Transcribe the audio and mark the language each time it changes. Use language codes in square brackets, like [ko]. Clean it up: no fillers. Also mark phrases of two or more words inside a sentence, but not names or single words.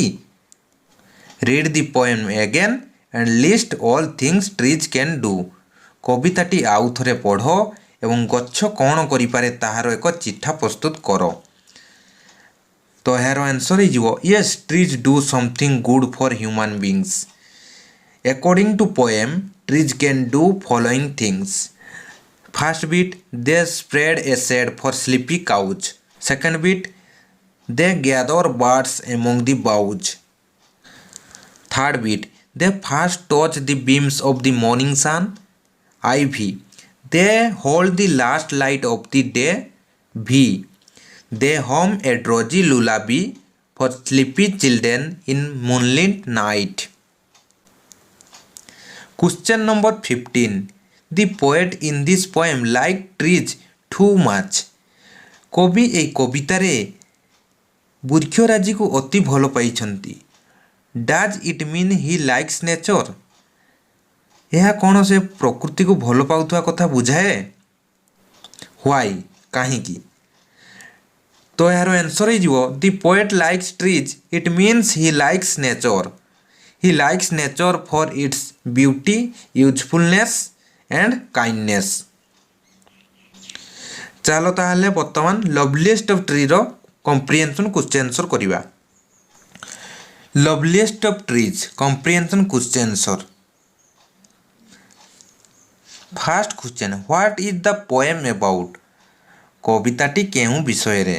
[en] read the poem again and list all things trees can do, [or] କବିତାଟି ଆଉ ଥରେ ପଢ଼ ଏବଂ ଗଛ କ'ଣ କରିପାରେ ତାହାର ଏକ ଚିଠା ପ୍ରସ୍ତୁତ କର। ତ ଏହାର ଆନ୍ସର୍ ହେଇଯିବ [en] yes, trees do something good for human beings. According to poem, trees can do following things. First bit, they spread a shade for sleepy couch. Second bit, they gather buds among the boughs. Third bit, they first touch the beams of the morning sun. Ivy, they hold the last light of the day. V, they hum a drowsy lullaby for sleepy children in moonlit night. Question number 15, the poet in this poem liked trees too much. [or] କବି ଏହି କବିତାରେ ବୃକ୍ଷରାଜିକୁ ଅତି ଭଲ ପାଇଛନ୍ତି। [en] does it mean he likes nature, [or] ଏହା କ'ଣ ସେ ପ୍ରକୃତିକୁ ଭଲ ପାଉଥିବା କଥା ବୁଝାଏ? ହ୍ୱାଇ, କାହିଁକି? ତ ଏହାର ଆନ୍ସର୍ ହେଇଯିବ [en] the poet likes trees, it means he likes nature. He likes nature for its beauty, usefulness and kindness. [or] ଚାଲ ତାହେଲେ ବର୍ତ୍ତମାନ [en] Loveliest of Tree's comprehension question answer କରିବା। Loveliest of Trees comprehension question answer. first question, what is the poem about, [or] କବିତାଟି କେଉଁ ବିଷୟରେ?